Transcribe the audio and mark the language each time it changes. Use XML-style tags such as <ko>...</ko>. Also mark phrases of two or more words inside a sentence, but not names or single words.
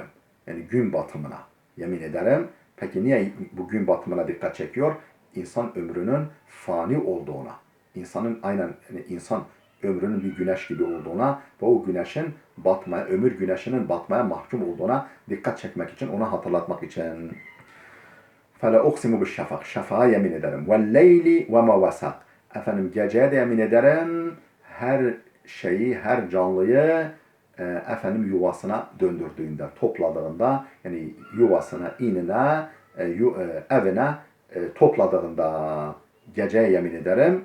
<tr>Yani gün batımına yemin ederim. Peki niye bu gün batımına dikkat çekiyor? İnsan ömrünün fani olduğuna, insan ömrünün bir güneş gibi olduğuna ve o güneşin ömür güneşinin batmaya mahkum olduğuna dikkat çekmek için, onu hatırlatmak için.</tr> <ar>فَلَا اُقْسِمُ بِالشَّفَقِ</ar> <tr>şafağa yemin ederim.</tr> <ar>وَالْلَيْلِ وَمَا وَسَقِ</ar> <tr>geceye de yemin ederim. Her şeyi, her canlıyı yuvasına döndürdüğünde, topladığında, yani yuvasına, inine, evine topladığında geceye yemin ederim.</tr>